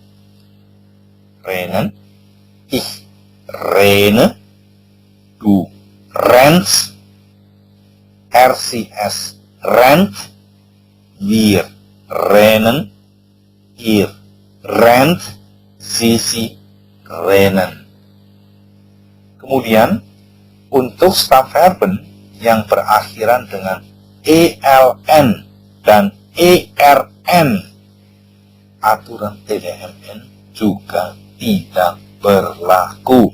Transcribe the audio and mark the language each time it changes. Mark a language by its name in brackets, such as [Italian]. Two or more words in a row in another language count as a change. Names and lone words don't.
[German] Rennen, ich renne, du rennst, rcs rennt, wir rennen, ihr rennt, sie rennen. [Indonesian] Kemudian untuk stamverben yang berakhiran dengan ELN dan ERN, aturan TDMN juga tidak berlaku.